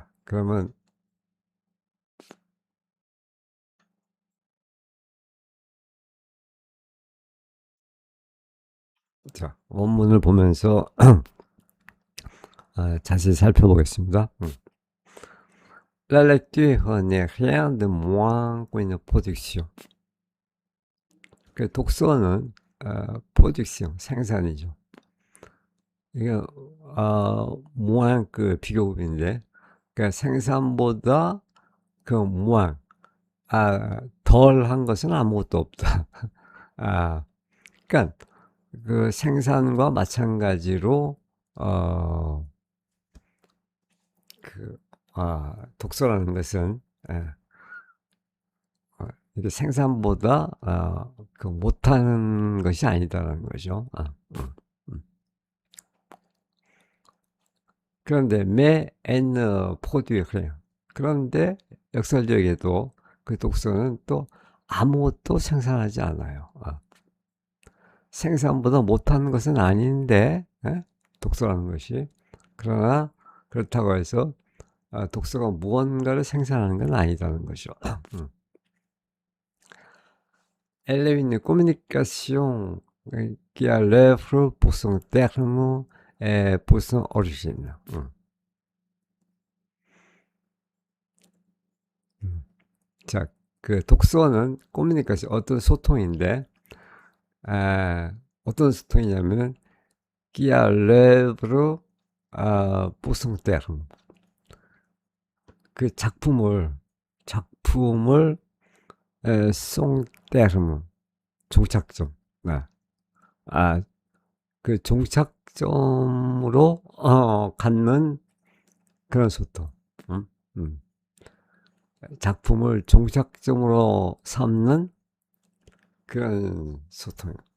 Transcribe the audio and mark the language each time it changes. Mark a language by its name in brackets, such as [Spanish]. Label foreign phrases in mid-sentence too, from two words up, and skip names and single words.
[Korean] 그러면 자, 원문을 보면서 자세히 살펴보겠습니다. [French] La lecture n'est rien de moins qu'une production. [Korean] 그 독서는 production, 생산이죠. 이게 moins 그 비교급인데, 그러니까 생산보다 그 moins 덜한 것은 아무것도 없다. 그러니까 그 생산과 마찬가지로 그 독서라는 것은 이게 생산보다 그 못하는 것이 아니다라는 거죠. 음. 그런데 [French] mais elle produit rien. [Korean] 그런데 역설적에도 그 독서는 또 아무것도 생산하지 않아요. 생산보다 못하는 것은 아닌데 독서라는 것이 그러나 그렇다고 해서 독서가 무언가를 생산하는 건 아니다는 거죠. [French] Elle est une communication qui a l'œuvre pour son terme et pour son origine. [Korean] 자, 그 독서는 커뮤니케이션 어떤 소통인데 어떤 소통이냐면 [French] qui a l'œuvre pour son terme. [Korean] 그 작품을 [French] son terme [Korean] 종착점. 그 종착점으로 갖는 그런 소통. 작품을 종착점으로 삼는 그런 소통.